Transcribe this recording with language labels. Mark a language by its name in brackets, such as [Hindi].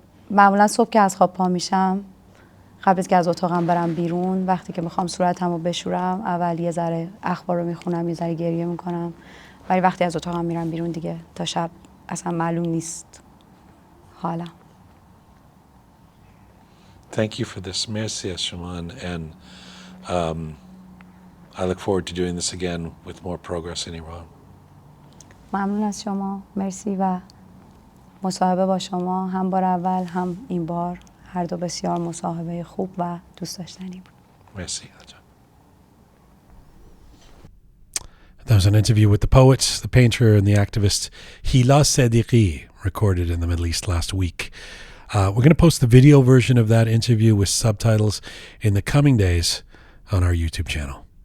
[Persian] معمولا صبح که از خواب پا میشم، قبل از که از اتاقم برم بیرون، وقتی که میخوام صورتم رو بشورم، اول یه ذره اخبار رو میخونم، یه ذره گریه میکنم، ولی وقتی از اتاقم میرم بیرون دیگه تا شب اصلا معلوم نیست حالم. [English] Thank you for this. Merci, Shaman, and I look forward to doing this again with more progress in Iran. [Persian] ممنون از شما. مرسی و مصاحبه با شما هم بار اول هم این بار، هر دو بسیار مصاحبه خوب و دوست داشتنی بود. [French] Merci. [English] That was an interview with the poet, the painter, and the activist Hila Sedighi, recorded in the Middle East last week. We're going to post the video version of that interview with subtitles in the coming days on our YouTube channel.